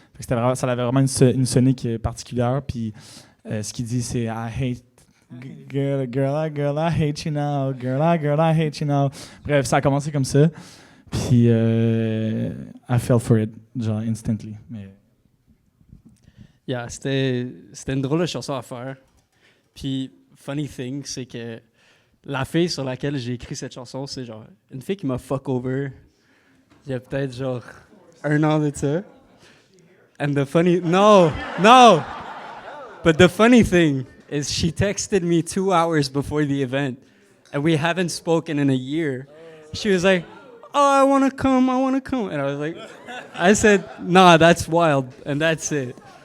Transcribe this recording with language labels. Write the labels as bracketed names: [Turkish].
[French] Ça avait vraiment une sonique particulière. Puis ce qu'il dit, c'est [English] I hate girl, I hate you now. Girl, I hate you now. [French] Bref, ça a commencé comme ça. [English] Puis I fell for it, genre instantly. [French] Mais... Yeah, c'était une drôle de chanson à faire. Puis [English] funny thing, [French] c'est que la fille sur laquelle j'ai écrit cette chanson, c'est genre une fille qui m'a fuck over il y a peut-être genre 1 an de ça. [English] And the funny... No! But the funny thing is she texted me 2 hours before the event, and we haven't spoken in a year. She was like, oh, I want to come. And I was like, I said, nah, that's wild. And that's it.